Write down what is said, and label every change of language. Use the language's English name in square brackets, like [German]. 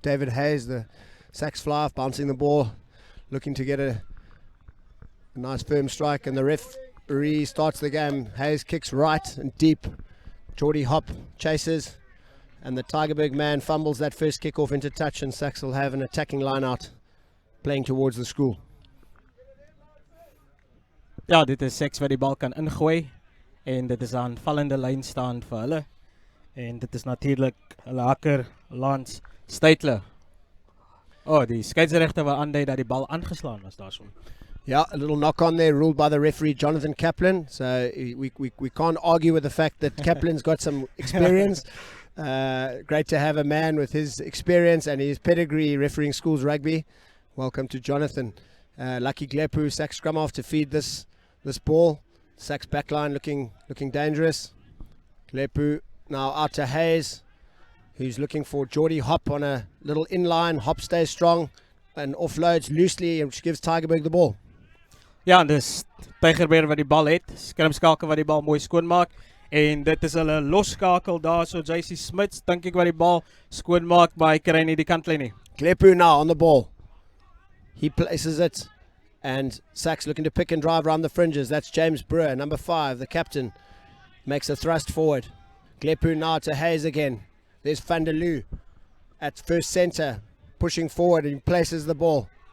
[English] David Hayes, the SACS fly off, bouncing the ball, looking to get a nice firm strike, and the referee starts the game. Hayes kicks right and deep. Geordie Hop chases, and the Tygerberg man fumbles that first kick off into touch, and SACS will have an attacking line out playing towards the school. [Afrikaans] Ja, dit is SACS wat die bal kan ingooi en dit is aanvallende lyn staan vir hulle. En dit is natuurlijk Hakker, Lance, Steytler. Oh, die scheidsrechter wat aandui dat die bal aangeslaan was daar so. [English] Yeah, a little knock on there, ruled by the referee Jonathan Kaplan. So we can't argue with the fact that Kaplan's got some experience. Great to have a man with his experience and his pedigree refereeing schools rugby. Welcome to Jonathan. Lucky Glepu, SACS scrum off to feed this ball. SACS backline looking dangerous. Glepu now out to Hayes, who's looking for Geordie Hop on a little inline. Hop stays strong and offloads loosely, which gives Tygerberg the ball. [Afrikaans] Ja, dus Tygerberg wat die bal het, skrimskakel wat die bal mooi skoonmaak. En dit is hulle loskakel daar, so JC Smits, dink ek wat die bal skoonmaak, maar hy kry nie die kantlyn nie. [English] Glepu now on the ball. He places it, and SACS looking to pick and drive around the fringes. That's James Brewer, number 5, the captain, makes a thrust forward. Glepu now to Hayes again. There's Van der Loo at first centre, pushing forward, and he places the ball.